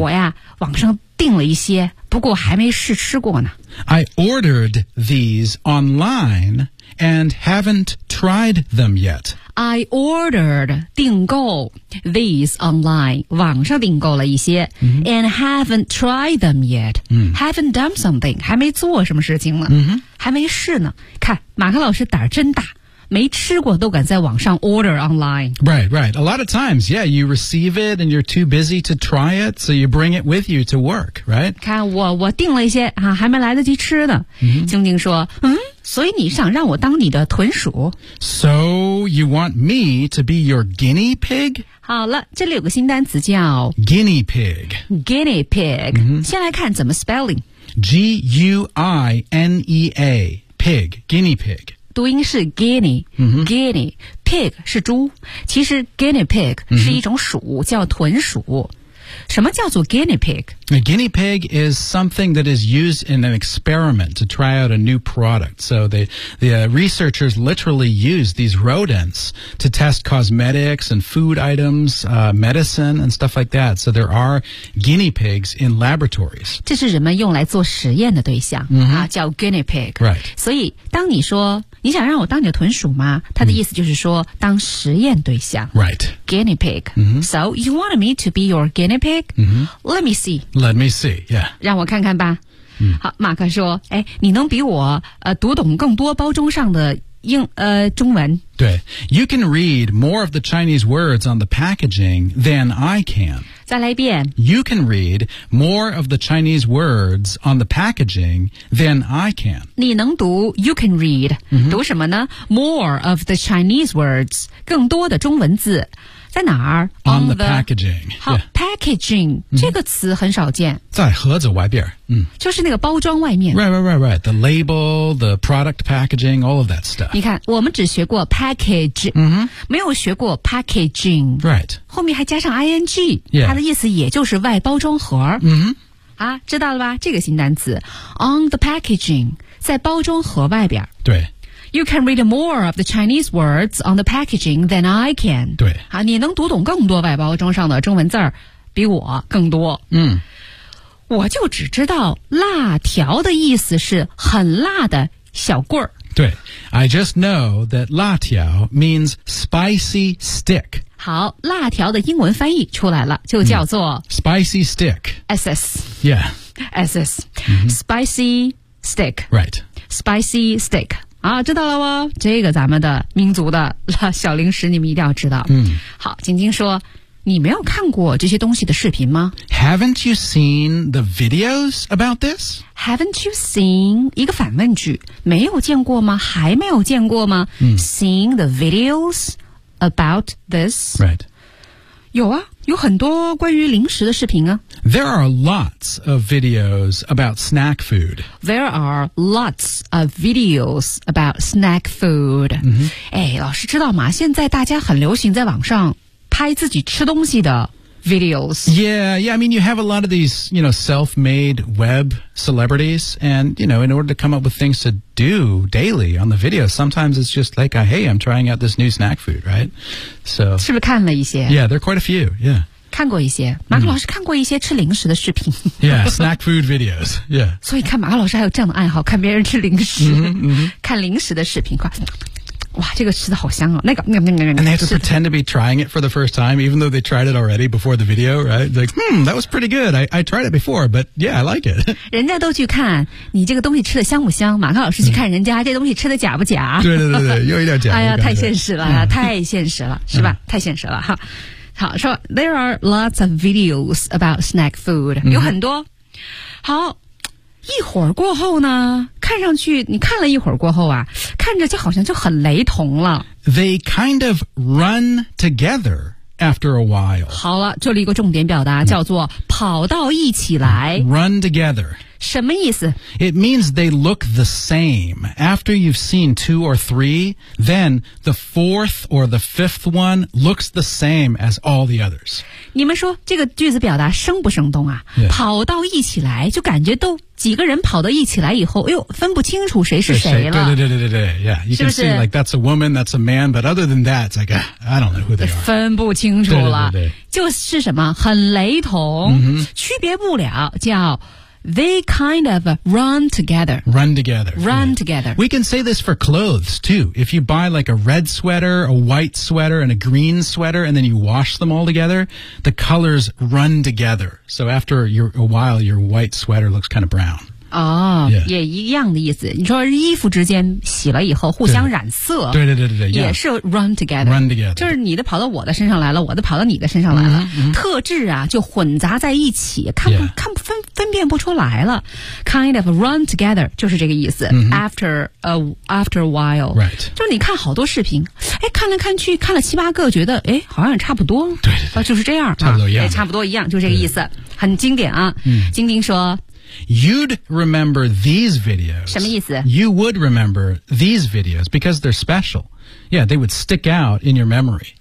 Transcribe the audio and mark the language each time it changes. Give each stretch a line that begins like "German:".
Chinese: 我呀网上订了一些不过还没试吃过呢。
English: I ordered these online and haven't tried them yet. I ordered 订购 these online
Chinese: 网上订购了一些、 mm-hmm.
English: and haven't tried them yet.、 Mm-hmm. Haven't done something
Chinese: 还没做什么事情呢、 mm-hmm. 还没试呢。看马克老师胆真大没吃过都敢在网上
English: order online. Right, right. A lot of times, yeah, you receive it and you're too busy to try it, so you bring it with you to work, right?
Chinese: 看我订了一些、啊、还没来得及吃呢。静静说嗯所以你想让我当你的豚鼠
English: So you want me to be your guinea pig?
Chinese: 好了这里有个新单词叫
English: Guinea pig. Guinea pig.、 Mm-hmm.
Chinese: 先来看怎么 spelling.
English: G-U-I-N-E-A. Pig. Guinea pig.
Chinese: 读音是 guinea,guinea,、 mm-hmm. pig 是猪。其实 guinea pig 是一种鼠、mm-hmm. 叫豚鼠。什么叫做 guinea pig?
English: A guinea pig is something that is used in an experiment to try out a new product. So the researchers literally use these rodents to test cosmetics and food items,、medicine and stuff like that. So there are guinea pigs in laboratories.
Chinese: 这是人们用来做实验的对象、 mm-hmm. 啊、叫 guinea pig.
English: Right.
Chinese: 所以当你说你想让我当你的豚鼠吗他的意思就是说、mm-hmm. 当实验对象。
English: Right. Guinea pig.、 Mm-hmm. So you want me to be your guinea pig? Mm-hmm. Let me see. Let me see, yeah.
Chinese: 让我看看吧。嗯、好马克说哎你能比我读懂更多包装上的英中文。
English: 对 ,you can read more of the Chinese words on the packaging than I can.
Chinese: 再来一遍。
English: You can read more of the Chinese words on the packaging than I can.
Chinese: 你能读 ,
English: you can read.、 Mm-hmm.
Chinese: 读什么呢 ?
English: more of the Chinese words,
Chinese: 更多的中文字。在哪儿
English: ?On the packaging.
Chinese: 好、yeah. ,packaging,、mm-hmm. 这个词很少见。在盒子外边。嗯。就是那个包装外面。
English: Right, right, right, right. The label, the product packaging, all of that stuff.
Chinese: 你看我们只学过 package,、 mm-hmm. 没有学过 packaging.
English: Right.
Chinese: 后面还加上 ing,、
English: yeah.
Chinese: 它的意思也就是外包装盒。嗯、mm-hmm.。啊知道了吧这个新单词。
English: On the packaging,
Chinese: 在包装盒外边。对。
English: You can read more of the Chinese words on the packaging than I can.
Chinese: 对。啊你能读懂更多外包装上的中文字儿比我更多。嗯。我就只知道辣条的意思是很辣的小棍儿。对。
English: I just know that 辣条 means spicy stick.
Chinese: 好辣条的英文翻译出来了就叫做、嗯、
English: spicy stick. SS. Yeah. SS.、 Mm-hmm. Spicy stick. Right. Spicy stick.
Chinese: 啊知道了哦这个咱们的民族的小零食你们一定要知道。嗯。好晶晶说你没有看过这些东西的视频吗
English: ?Haven't you seen the videos about this? Haven't you seen,
Chinese: 一个反问句没有见过吗还没有见过吗、嗯、
English: ?Seen the videos about this? Right.
Chinese: 有啊有很多关于零食的视频啊。
English: There are lots of videos about snack food. There are lots of videos about snack food.、 Mm-hmm.
Chinese: 哎，老师知道吗？现在大家很流行在网上拍自己吃东西的 videos.
English: Yeah, yeah. I mean, you have a lot of these, you know, self-made web celebrities. And, you know, in order to come up with things to do daily on the video, sometimes it's just like, hey, I'm trying out this new snack food, right? So,
Chinese: 是不是看了一些？
English: Yeah, there are quite a few, yeah.
Chinese: 看过一些，马克老师看过一些吃零食的视频。
English: Yeah, snack food videos. Yeah.
Chinese: 所以看马克老师还有这样的爱好，看别人吃零食，看零食的视频，快。哇，这个吃的好香哦！那个，那个，那个，那个。
English: And they have to pretend to be trying it for the first time, even though they tried it already before the video, right? Like, that was pretty good. I tried it before, but yeah, I like it.
Chinese: 人家都去看你这个东西吃的香不香，马克老师去看人家这东西吃的假不假？对对对对，又有点假。哎呀，太现实了，太现实了，是吧？太现实了哈。好，说
English: there are lots of videos about snack food，
Chinese: 有很多。好。一会儿过后呢，看上去你看了一会儿过后啊，看着就好像就很雷同了。
English: They kind of run together after a while.
Chinese: 好了，这里一个重点表达叫做跑到一起来。
English: Run together.
Chinese: 什么意思？
English: It means they look the same. After you've seen two or three, then the fourth or the fifth one looks the same as all the others.
Chinese: 你们说这个句子表达生不生动啊、
English: yeah.
Chinese: 跑到一起来就感觉都几个人跑到一起来以后，哎呦，分不清楚谁是谁了。对对对对对
English: ，Yeah, you can see like that's a woman, that's a man, but other than that, it's like I don't know who they are.
Chinese: 分不清楚了，对对对对就是什么很雷同、 mm-hmm. 区别不了，叫
English: they kind of run together. Run together. Run、yeah. together. We can say this for clothes too. If you buy like a red sweater, a white sweater, and a green sweater, and then you wash them all together, the colors run together. So after a while, your white sweater looks kind of brown. 哦、 yeah.
Chinese: 也一样的意思。你说衣服之间洗了以后互相染色。对对对对对。也是
English: run together. Run together.
Chinese: 就是你的跑到我的身上来了，我的跑到你的身上来了。 Mm-hmm. 特质啊就混杂在一起看、
English: yeah.
Chinese: 看分辨不出来了。
English: Kind of run together,
Chinese: 就是这个意思。 Mm-hmm.
English: After a while. Right.
Chinese: 就是你看好多视频。哎，看来看去，看了七八个，觉得哎，好像也差不多。对对对，就是这样，差不多一样、啊，差不多一样，就这个意思，很经典啊。嗯，晶晶说
English: ，You'd remember these videos，
Chinese: 什么意思
English: ？You would remember these videos because they're special. Yeah, they would stick out in your memory.